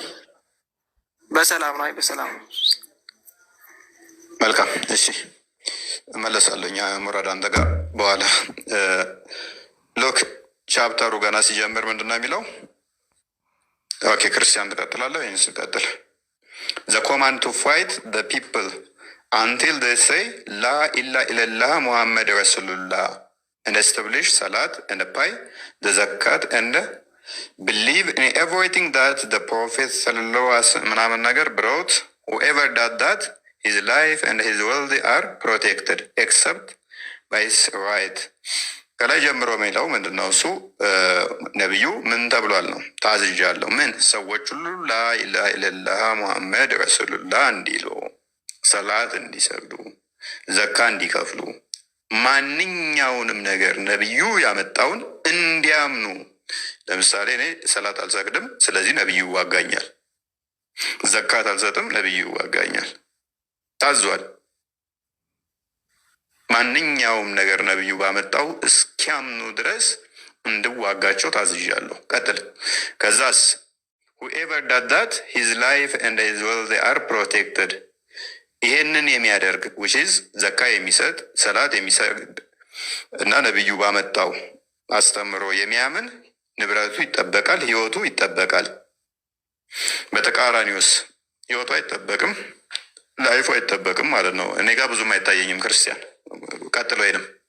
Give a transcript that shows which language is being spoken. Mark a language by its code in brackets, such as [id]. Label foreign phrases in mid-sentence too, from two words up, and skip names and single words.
[am] በሰላም ነው። በሰላም ነው። መልካም። እሺ እመለሳለሁ። ሙራድ አንተ ጋር በኋላ ሎክ ቻፕተሩ ገና ሲጀምር ምንድን ነው የሚለው? ኦኬ ክርስቲያን ትቀጥላለህ? ይህን ስቀጥል [en] the command to fight the people until they say [ar] لا إله إلا الله محمد رسول الله [en] and establish salat and pay the zakat and believe in everything that the prophet [ar] صلى الله عليه وسلم [am] ምናምን ነገር [en] brought. Whoever does that his life and his wealth are protected except by his right. [am] ከላይ ጀምሮ የሚለው ምንድን ነው? እሱ ነቢዩ ምን ተብሏል ነው? ታዝዣለሁ። ምን? ሰዎች ሁሉ [ar] لا إله إلا الله محمد رسول الله [am] እንዲሉ፣ ሰላት እንዲሰግዱ፣ ዘካ እንዲከፍሉ፣ ማንኛውንም ነገር ነቢዩ ያመጣውን እንዲያምኑ። ለምሳሌ እኔ ሰላት አልሰግድም፣ ስለዚህ ነቢዩ ይዋጋኛል። ዘካት አልሰጥም፣ ነቢዩ ይዋጋኛል። ታዟል። ማንኛውም ነገር ነቢዩ ባመጣው እስኪያምኑ ድረስ እንድዋጋቸው ታዝዣለሁ። ቀጥል። ከዛስ [en] whoever does that his life and his wealth are protected. [am] ይሄንን የሚያደርግ [en] which is [am] ዘካ የሚሰጥ ሰላት የሚሰግድ እና ነቢዩ ባመጣው አስተምሮ የሚያምን ንብረቱ ይጠበቃል፣ ህይወቱ ይጠበቃል። በተቃራኒውስ ህይወቱ አይጠበቅም፣ ላይፉ አይጠበቅም ማለት ነው። እኔ ጋር ብዙም አይታየኝም ክርስቲያን። ቀጥሎ ሄድም።